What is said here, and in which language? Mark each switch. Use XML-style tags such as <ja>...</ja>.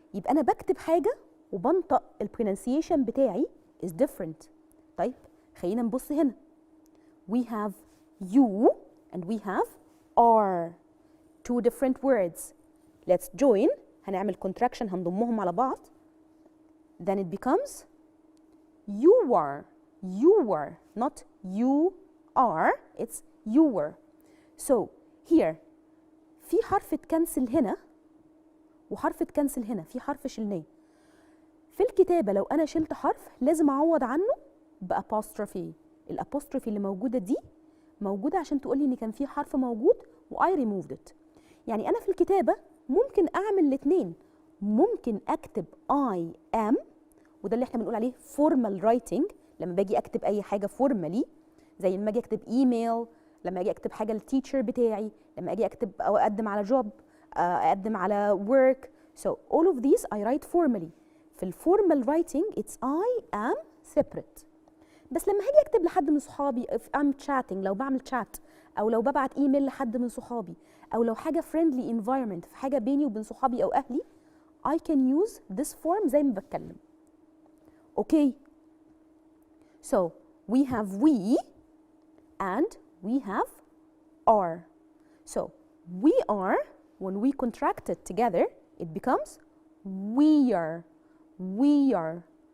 <ar>يبقى انا بكتب حاجه وبنطق البرونسيشن بتاعي</ar> <en>is different.</en> <ar>طيب خلينا نبص هنا.</ar> <en>We have you and we have are. Two different words. Let's join.</en> <ar>هنعمل contraction هنضمهم على بعض.</ar> <en>Then it becomes you are. Not you are. It's you were. So here</en> <ar>في حرف اتكنسل هنا وحرف اتكنسل هنا، في حرف شلناه. في الكتابة لو أنا شلت حرف لازم أعوض عنه بأبوستروفي. الأبوستروفي اللي موجودة دي موجودة عشان تقولي إن كان في حرف موجود و</ar> <en>I removed it.</en> <ar>يعني أنا في الكتابة ممكن أعمل الاتنين. ممكن أكتب I am وده اللي احنا بنقول عليه formal writing. لما باجي أكتب أي حاجة formally زي لما أجي أكتب إيميل، لما أجي أكتب حاجة للتيتشر بتاعي، لما أجي أكتب أو أقدم على جوب، أقدم على work.</ar> <en>So all of these I write formally.</en> <ar>في الفورمال</ar> <en>writing it's I am separate.</en> <ar>بس لما هاجي أكتب لحد من صحابي</ar> <en>if I'm chatting،</en> <ar>لو بعمل chat أو لو ببعت إيميل لحد من صحابي أو لو حاجة</ar> <en>friendly environment</en> <ar>في حاجة بيني وبين صحابي أو أهلي</ar> <en>I can use this form</en> <ar>زي ما بتكلم.</ar> <en>Okay. So we have we and we have are. So we are, when we contract it together, it becomes we are.</en>